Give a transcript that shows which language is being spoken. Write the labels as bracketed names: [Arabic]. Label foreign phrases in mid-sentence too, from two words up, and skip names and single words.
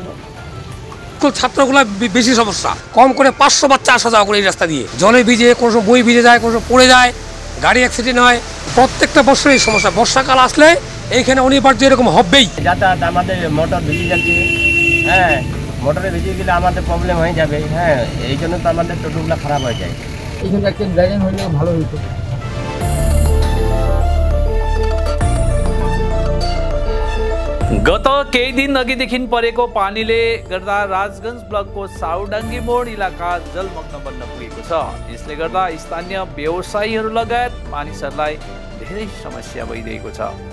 [Bangla] স্কুল ছাত্রগুলো বেশি সমস্যা, কম করে 500 বাচ্চা আসা যাওয়া করে এই রাস্তা দিয়ে, জলে ভিজে, কোনো সময় বই ভিজে যায়, কোনো সময় পড়ে যায়, গাড়ি অ্যাক্সিডেন্ট হয়। প্রত্যেকটা বছর এই সমস্যা, বর্ষাকাল আসলে এইখানে অনিবার্য এরকম হবেই। যাতায়াত আমাদের মোটর ভিজে যাচ্ছে, হ্যাঁ, মোটরে ভিজে গেলে আমাদের প্রবলেম হয়ে যাবে, হ্যাঁ, এই জন্য তো আমাদের টোটোগুলো খারাপ হয়ে যায়। এইখানে একটা ড্রেন হলে ভালো হতো। [Nepali] गत केही दिन अघिदेखि परेको पानीले गर्दा राजगञ्ज ब्लकको साउडाङ्गी मोड इलाका जलमग्न बन्न पुगेको छ। यसले गर्दा स्थानीय व्यवसायीहरू लगायत मानिसहरूलाई धेरै समस्या भइरहेको छ।